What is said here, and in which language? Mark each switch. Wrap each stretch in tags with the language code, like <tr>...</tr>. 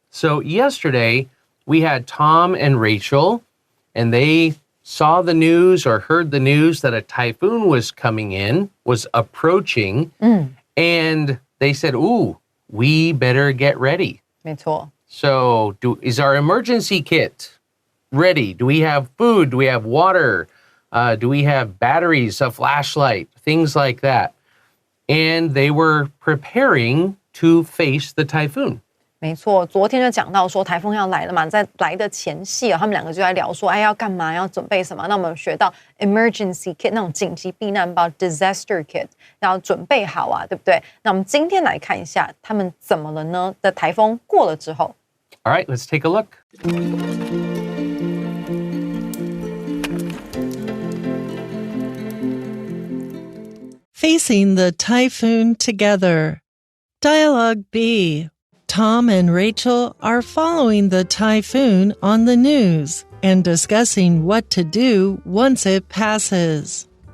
<en>So yesterday we had Tom and Rachel, and they saw the news or heard the news that a typhoon was coming in, was approaching, and they said, ooh, we better get ready.</en> <zh>没错。</zh> <en>So is our emergency kit ready? Do we have food? Do we have water? Do we have batteries, a flashlight, things like that? And they were preparing to face the typhoon.</en> <zh>没错，昨天就讲到说台风要来了嘛，在来的前夕他们两个就在聊说，要干嘛，要准备什么？那我们学到 emergency kit 那种紧急避难包 disaster kit 要准备好啊，对不对？那我们今天来看一下他们怎么了呢？在台风过了之后。</zh> <en>All right, let's take a look. Facing the typhoon together. Dialogue B. Tom and Rachel are following the typhoon on the news and discussing what to do once it passes.</en>